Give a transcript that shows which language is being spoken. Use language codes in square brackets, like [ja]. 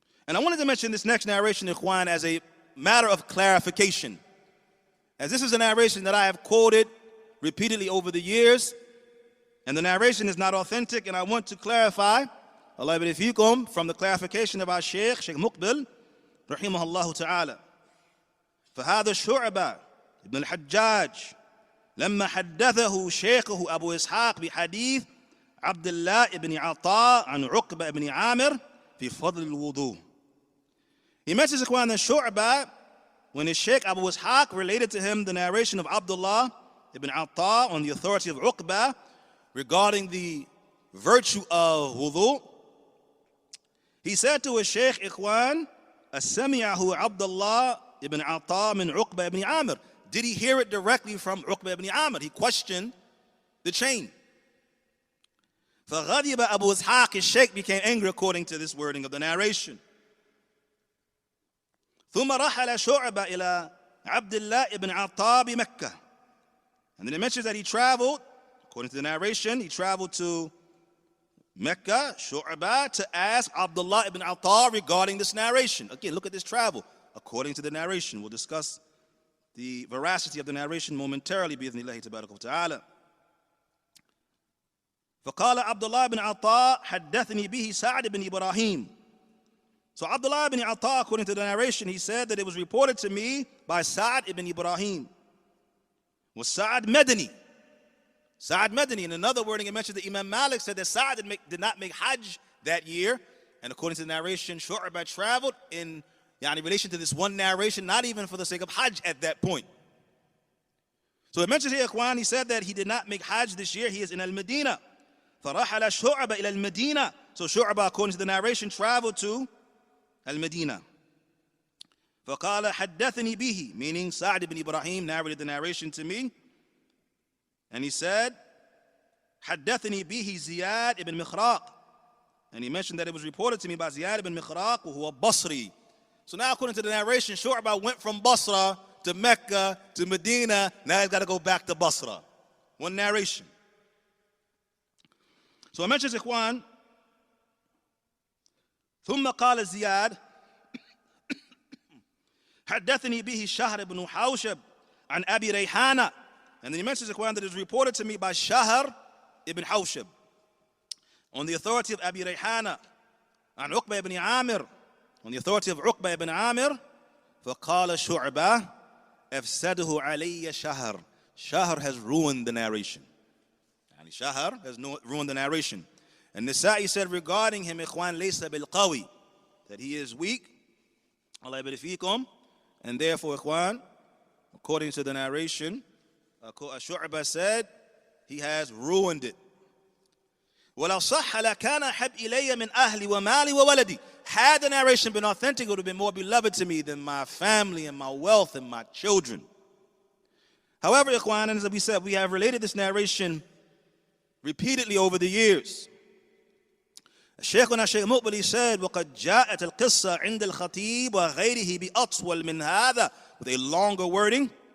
[en] And I wanted to mention this next narration, Ikhwan, as a matter of clarification, as this is a narration that I have quoted repeatedly over the years, and the narration is not authentic, and I want to clarify, Allah yabarik fikum, from the clarification of our Shaykh Muqbil, rahimahullah ta'ala. [ar] فهذا شعبة ابن الحجاج لما حدثه شيخه أبو إسحاق بحديث عبد الله بن عطاء عن عقبة بن عامر في فضل الوضوء. [en] He mentions, Ikhwan, that Shu'bah, when his Shaykh Abu Ishaq related to him the narration of Abdullah ibn Atta on the authority of Uqbah regarding the virtue of wudu, he said to his Shaykh, Ikhwan, [ar] أَسَمِعَهُ [en] Abdullah ibn Atta min Uqbah ibn Amir. Did he hear it directly from Uqbah ibn Amir? He questioned the chain. فَغَضِبَ Abu Ishaq, his Shaykh became angry according to this wording of the narration. [ar] ثم رحل شعبة إلى عبد الله ibn Atta بمكة. [en] And then it mentions that he traveled, according to the narration, he traveled to Mecca, Shu'bah, to ask Abdullah ibn Atta regarding this narration. Again, look at this travel, according to the narration. We'll discuss the veracity of the narration momentarily, [ar] بإذن الله تبارك وتعالى. فقال عبد الله بن عطاء حدثني به سعد بن إبراهيم. [en] So Abdullah ibn Atta, according to the narration, he said that it was reported to me by Sa'd ibn Ibrahim. Was Sa'd Madani. Sa'd Madani. In another wording, it mentions that Imam Malik said that Sa'd did not make Hajj that year. And according to the narration, Shu'bah traveled in relation to this one narration, not even for the sake of Hajj at that point. So it mentions here, Ikhwan, he said that he did not make Hajj this year. He is in Al-Medina. [ar] فَرَحَلَ شُعْبَ إِلَى الْمَدِينَةِ. [en] So Shu'bah, according to the narration, traveled to Al-Medina. [ar] فَقَالَ حَدَّثَنِي بِهِ, [en] meaning Sa'd ibn Ibrahim narrated the narration to me. And he said, [ar] حَدَّثَني بِهِ [en] Ziyad ibn Mikhraq. And he mentioned that it was reported to me by Ziyad ibn Mikhraq, who was Basri. So now, according to the narration, Shu'bah went from Basra to Mecca to Medina. Now he's got to go back to Basra. One narration. So I mentioned, Ikhwan, [ar] ثم قال زياد حدثني به شهر بن حوشب عن أبي ريحانة. [en] And then he mentions, Ikhwan, that it is reported to me by Shahr ibn Hawshab on the authority of Abi Rayhana, [ar] عن عقبة [en] ibn Amir, on the authority of Uqbah ibn Amir. [ar] فقال شعبة أفسده علي شهر. [en] Shahr has ruined the narration. Shahr has ruined the narration. And Nisa'i said regarding him, Ikhwan, [ar] laysa bil qawi, [en] that he is weak. Allah yabarik fikum. And therefore, Ikhwan, according to the narration, Shu'bah said he has ruined it. [ar] وَلَوْ صَحَّ لَكَانَ حَبْ إِلَيَّ مِنْ أَهْلِ وَمَالِ وَوَلَدِي. [en] Had the narration been authentic, it would have been more beloved to me than my family and my wealth and my children. However, Ikhwan, as we said, we have related this narration repeatedly over the years. Shaykhuna Shaykh Muqbil said, [ar] وَقَدْ جَاءَتِ الْقِصَّةِ عِنْدَ الْخَطِيبِ وَغَيْرِهِ بِأَطْوَلْ مِنْ هَذَا, [en] with a longer wording.